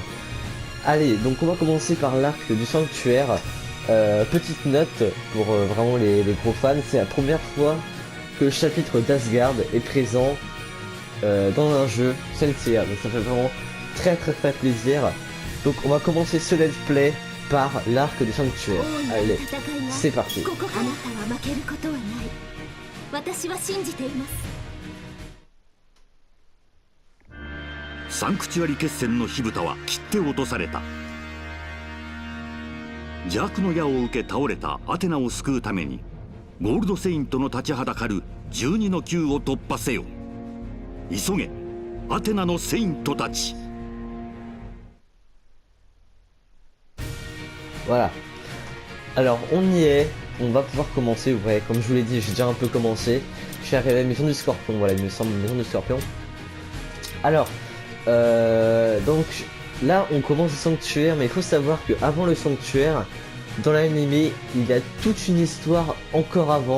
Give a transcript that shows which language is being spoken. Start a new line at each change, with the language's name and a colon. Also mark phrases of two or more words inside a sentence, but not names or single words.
French: Allez, donc on va commencer par l'arc du sanctuaire. Petite note pour vraiment les gros fans, c'est la première fois que le chapitre d'Asgard est présent dans un jeu Senseiya, donc ça fait vraiment très plaisir. Donc on va commencer ce
English: let's play
French: par l'arc du sanctuaire. Allez, c'est parti.
Japanese: サンクチュアリ決戦の火蓋は切って落とされた。邪悪の矢を受け倒れたアテナを救うためにゴールドセイントの立ちはだかる12の級を突破せよ。急げアテナのセイントたち。
French: Voilà. Alors on y est, on va pouvoir commencer. Vous voyez, comme je vous l'ai dit, j'ai déjà un peu commencé. Je suis arrivé à la maison du Scorpion, voilà, il me semble, maison du Scorpion. Alors, donc là on commence le sanctuaire, mais il faut savoir que avant le sanctuaire, dans l'animé, il y a toute une histoire encore avant.